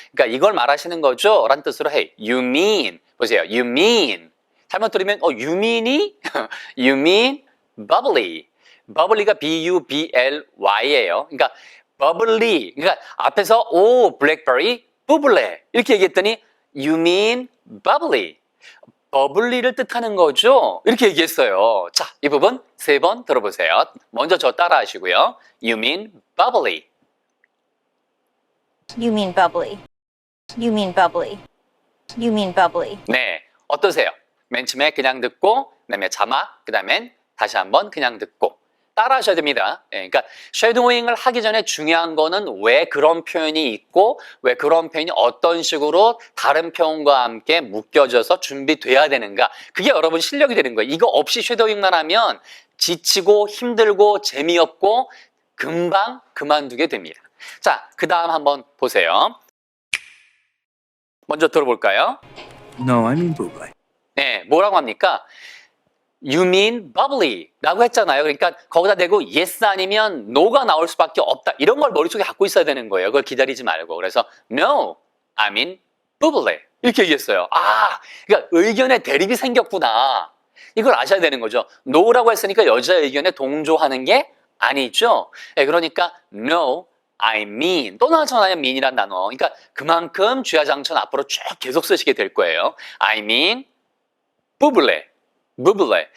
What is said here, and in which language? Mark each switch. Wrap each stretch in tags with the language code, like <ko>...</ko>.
<ko>그러니까 이걸 말하시는 거죠. 라는 뜻으로 해.</ko> <en>You mean.</en> <ko>보세요. You mean. 잘못 들으면,</ko> <en>you mean이? You mean bubbly.</en> <ko>bubbly가 B-U-B-L-Y예요. 그러니까 bubbly. 그러니까 앞에서, blackberry, bubbly. 이렇게 얘기했더니,</ko> <en>you mean bubbly.</en> <ko>버블리를 뜻하는 거죠? 이렇게 얘기했어요. 자, 이 부분 3번 들어보세요. 먼저 저 따라 하시고요.</ko> <en>You mean bubbly. You mean bubbly. You mean bubbly. You mean bubbly.</en> <ko>네, 어떠세요? 맨 처음에 그냥 듣고, 그 다음에 자막, 그 다음엔 다시 한번 그냥 듣고. 따라 하셔야 됩니다. 그러니까 쉐도잉을 하기 전에 중요한 거는 왜 그런 표현이 있고 왜 그런 표현이 어떤 식으로 다른 표현과 함께 묶여져서 준비돼야 되는가. 그게 여러분 실력이 되는 거예요. 이거 없이 쉐도잉만 하면 지치고 힘들고 재미없고 금방 그만두게 됩니다. 자, 그 다음 한번 보세요. 먼저 들어볼까요?</ko> <en>No, I mean buble.</en> <ko>네, 뭐라고 합니까?</ko> <en>You mean bubbly</en> <ko>라고 했잖아요. 그러니까 거기다 대고 yes 아니면 no가 나올 수밖에 없다. 이런 걸 머릿속에 갖고 있어야 되는 거예요. 그걸 기다리지 말고. 그래서</ko> <en>no, I mean bubbly</en> <ko>이렇게 얘기했어요. 그러니까 의견에 대립이 생겼구나. 이걸 아셔야 되는 거죠. no라고 했으니까 여자의 의견에 동조하는 게 아니죠. 그러니까 no, I mean 또 나왔잖아요. mean이란 단어. 그러니까 그만큼 주야장천 앞으로 쭉 계속 쓰시게 될 거예요.</ko> <en>I mean bubbly. bubbly.</en>